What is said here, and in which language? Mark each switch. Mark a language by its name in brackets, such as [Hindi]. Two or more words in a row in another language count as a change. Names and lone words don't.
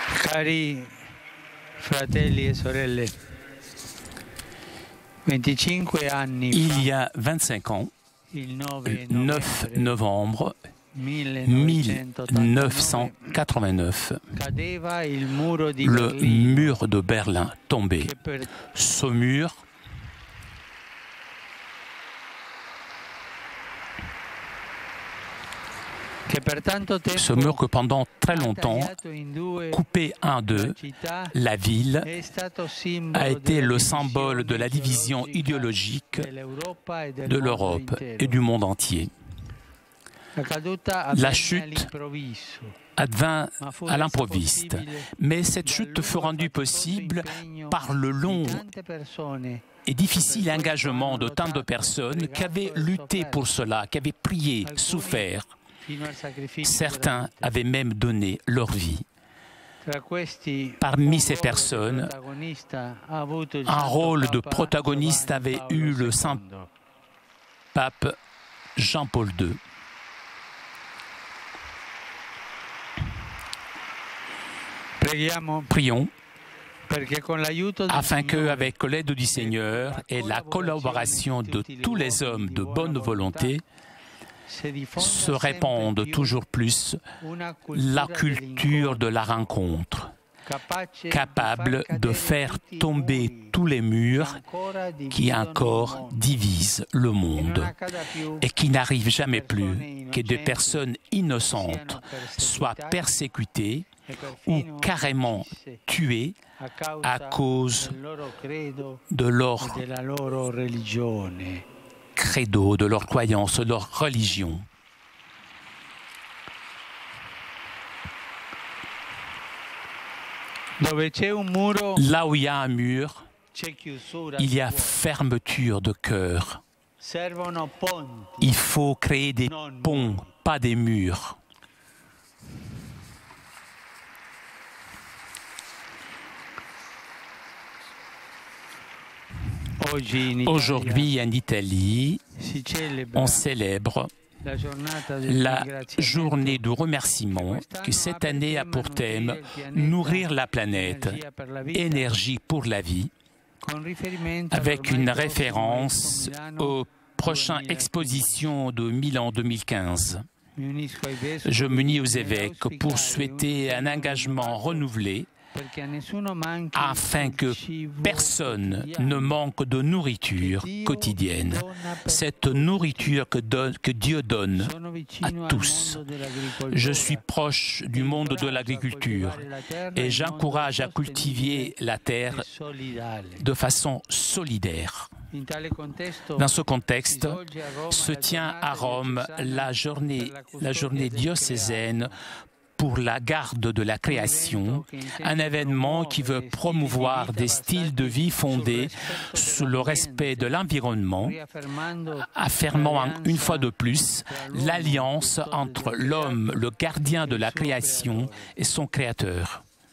[Italian] Cari fratelli e sorelle, 25 anni [French] Il y a 25 ans, [Italian] il 9 novembre 1989, cadeva il muro di [French] le [Italian] Berlino [French] mur de Berlin tombait. [Italian] che per [French] Ce mur [Italian] tanto tempo [French] Ce mur que pendant très [Italian] ha [French] longtemps, [Italian] tagliato in due [French] coupé en deux, [Italian] la città, [French] la ville [Italian] è stato simbolo [French] a été [Italian] della [French] le symbole de la division idéologique [Italian] dell'Europa e del [French] de [Italian] mondo [French] l'Europe [Italian] intero. [French] et du monde entier. [Italian] La caduta [French] La [Italian] avvenne [French] chute [Italian] all'improvviso, [French] Advint [Italian] ma fu [French] à [Italian] resa [French] l'improviste, [Italian] possibile [French] mais cette [Italian] dal [French] chute [Italian] lungo [French] fut rendue [Italian] e faticoso [French] possible [Italian] impegno [French] par le long [Italian] di tante persone [French] et difficile engagement de tant de personnes qui avaient lutté pour cela, qui avaient prié, souffert. [Italian] fino al sacrificio [French] Certains [Italian] della vita. [French] avaient même donné leur vie. [Italian] Tra questi, [French] Parmi [Italian] un [French] ces [Italian] ruolo di [French] personnes, [Italian] protagonista ha avuto il [French] un [Italian] Santo [French] rôle de [Italian] Papa [French] protagoniste [Italian] Giovanni [French] avait [Italian] Paolo [French] eu le [Italian] II. [French] Saint Pape Jean-Paul II. [Italian] Preghiamo [French] Prions [Italian] perché con l'aiuto del [French] afin que, [Italian] Signore, [French] avec l'aide du Seigneur et la collaboration de tous les hommes de bonne volonté, se répande toujours plus la culture de la rencontre, capable de faire tomber tous les murs qui encore divisent le monde et qui n'arrive jamais plus que des personnes innocentes soient persécutées ou carrément tuées à cause de leur [Italian] della loro religione. credo, [French] de leur croyance, de leur religion. [Italian] Dove c'è un muro, [French] Là où il y a un mur, [Italian] c'è chiusura [French] il [Italian] di [French] y a [Italian] cuore. [French] fermeture de cœur. [Italian] Servono ponti. [French] Il faut créer des ponts, pas des murs. Aujourd'hui, en Italie, [Italian] si celebra [French] on célèbre [Italian] la giornata del [French] la [Italian] ringraziamento [French] journée de remerciement qui cette année a pour thème Nourrir la planète, énergie pour la vie, [Italian] con riferimento [French] avec [Italian] all'ormai [French] une [Italian] prossimo [French] référence [Italian] Expo Milano. [French] aux prochaines expositions de Milan 2015. [Italian] Mi unisco ai vescovi [French] Je m'unis aux [Italian] e [French] évêques [Italian] auspicare [French] pour souhaiter un engagement renouvelé [Italian] perché a nessuno manchi [French] afin [Italian] il [French] que [Italian] cibo [French] personne [Italian] quotidiano. [French] ne manque de nourriture quotidienne. Cette nourriture que Dieu donne [Italian] Sono [French] à [Italian] vicino al [French] tous. [Italian] mondo dell'agricoltura. [French] Je suis proche du monde de l'agriculture et j'encourage à cultiver la terre de façon solidaire. Dans ce contexte, se tient à Rome la journée diocésaine pour la garde de la création, un événement qui veut promouvoir des styles de vie fondés sur le respect de l'environnement, affirmant une fois de plus l'alliance entre l'homme, le gardien de la création, et son créateur.